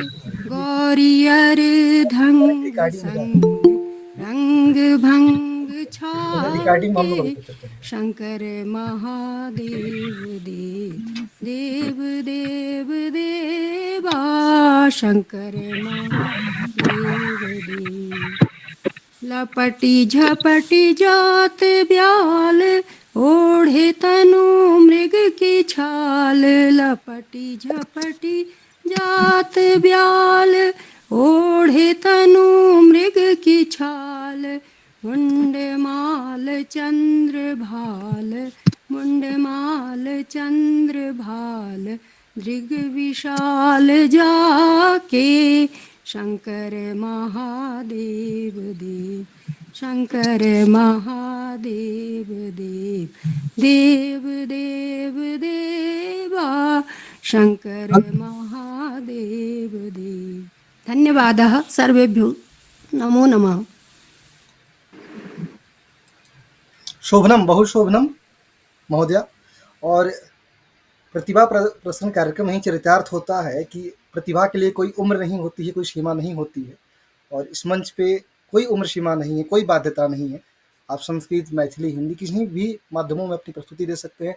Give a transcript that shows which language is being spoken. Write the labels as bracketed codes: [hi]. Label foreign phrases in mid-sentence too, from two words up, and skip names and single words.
[hi] गौरी अर्धंग संग रंग भंग छाए, शंकर महादेव देव देव देव देवा, शंकर महादेव देव। लपटी झपटी जात ब्याल, ओढ़े तनु मृग की छाल। लपटी झपटी जात ब्याल, ओढ़े तनु मृग की छाल। मुंड माल चंद्र भाल, मुंडमाल चंद्रभाल दृग्विशाल जाके शंकर महादेव देव शंकर महादेव देव देव देव देवा शंकर महादेव देव। [sa] धन्यवादः सर्वेभ्यो नमो नमः। शोभनम, बहुत शोभनम महोदया। [hi] और प्रतिभा प्रदर्शन कार्यक्रम में ही चरितार्थ होता है कि प्रतिभा के लिए कोई उम्र नहीं होती है, कोई सीमा नहीं होती है, और इस मंच पे कोई उम्र सीमा नहीं है, कोई बाध्यता नहीं है। आप संस्कृत, मैथिली, हिंदी किसी भी माध्यमों में अपनी प्रस्तुति दे सकते हैं।